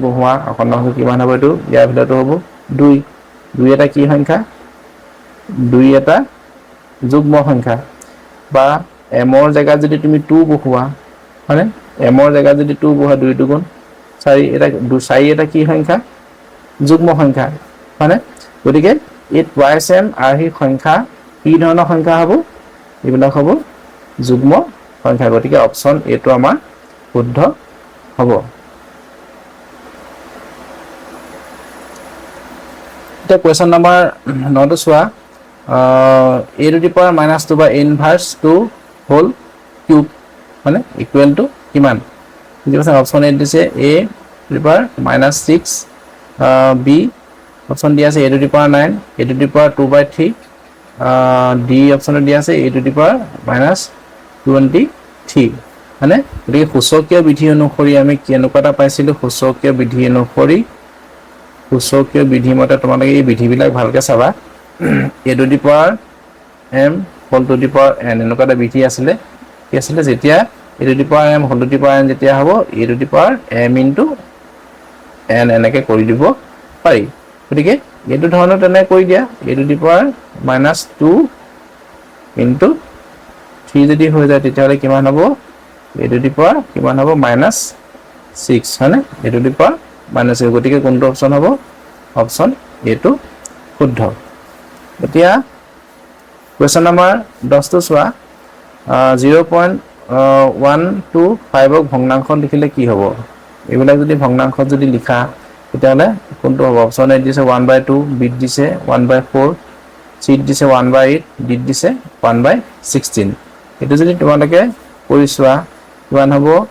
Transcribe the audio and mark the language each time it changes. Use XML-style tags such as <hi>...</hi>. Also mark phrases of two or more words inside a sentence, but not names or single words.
<as>বহোৱা অখণ্ড সংখ্যা কিমান হ'ব এইটো ইয়াৰ ভিতৰটো হ'ব 2 2 এটা কি সংখ্যা 2 এটা যুগ্ম সংখ্যা বা এমৰ জেগাত যদি তুমি 2 বহোৱা হয়নে এমৰ জেগাত যদি 2 বহোৱা 2 2 গুণ 4 এটা 4 এটা কি সংখ্যা যুগ্ম সংখ্যা হয়নে গতিকে এই</as> <en>twice m</en> <as>আৰ্হিৰ সংখ্যা কি ধৰণৰ সংখ্যা হ'ব এইবিলাক হ'ব যুগ্ম সংখ্যা গতিকে অপশ্যন এটো আমাৰ শুদ্ধ হ'ব এতিয়া</as> <en>question number</en> <as>9 টো চোৱা</as> <en>a to the power -2</en> <as>বা</as> <en>inverse 2 whole cube</en> <as>মানে</as> <en>equal to</en> <as>কিমান বুজি অপশ্যন এ দিছে</as> <en>a to the power -6</en> <as>b অপশ্যন দিয়া আছে</as> <en>a to the power 9 a to the power 2/3</en> <as>d অপশ্যন দিয়া আছে</as> <en>a to the power</en> <as>-23 মানে গতিকে সূচকীয় বিধি অনুসৰি আমি কেনেকুৱা এটা পাইছিলো সূচকীয় বিধি অনুসৰি সূচকীয় বিধি মতে তোমালোকে এই বিধিবিলাক ভালকে চাবা</as> <en>a to the power m whole to the power n</en> <as>এনেকুৱা এটা বিধি আছিলে কি আছিলে যেতিয়া</as> <en>a to the power m whole to the power n</en> <as>যেতিয়া হ'ব</as> <en>a to the power m into n</en> <as>এনেকৈ কৰি দিব পাৰি গতিকে এইটো ধৰণৰ তেনে কৰি দিয়া</as> <en>a to the power -2 into 3</en> <as>যদি হৈ যায় তেতিয়াহ'লে কিমান হ'ব</as> <en>a to the power</en> <as>কিমান হ'ব -6 হয়নে</as> <en>a to the power -6</en> <as>গতিকে কোনটো অপশ্যন হ'ব অপশ্যন এটো শুদ্ধ এতিয়া</as> <en>question number</en> <as>10 টো চোৱা 0.125 ক ভগ্নাংশত লিখিলে কি হ'ব এইবিলাক যদি ভগ্নাংশত যদি লিখা তেতিয়াহ'লে কোনটো হ'ব অপশ্যন এ দিছে 1/2 বি দিছে 1/4 সি দিছে 1/8 ডি দিছে 1/16 এটো যদি তোমালোকে কৰি চোৱা কিমান হ'ব</as>